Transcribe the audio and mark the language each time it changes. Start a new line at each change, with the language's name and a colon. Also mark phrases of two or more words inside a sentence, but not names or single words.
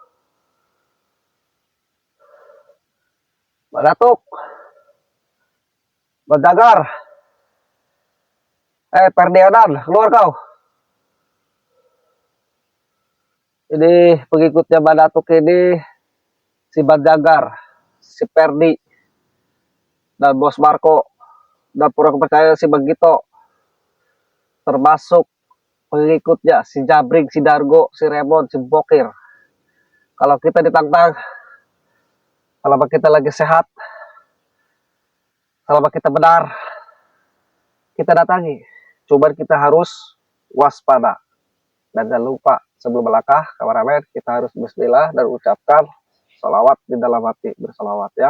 Indonesian: Badatuk, Bajagar, Perdionan, keluar kau. Ini pengikutnya Badatuk ini si Bajagar, si Perdi, dan Bos Marco, dan pura kepercayaan si Bagito, termasuk pengikutnya si Jabring, si Dargo, si Remon, si Bokir. Kalau kita ditantang, selama kita lagi sehat, selama kita benar, kita datangi. Cuman kita harus waspada. Dan jangan lupa, sebelum melangkah, kameramen, kita harus bismillah dan ucapkan salawat di dalam hati, bersalawat ya.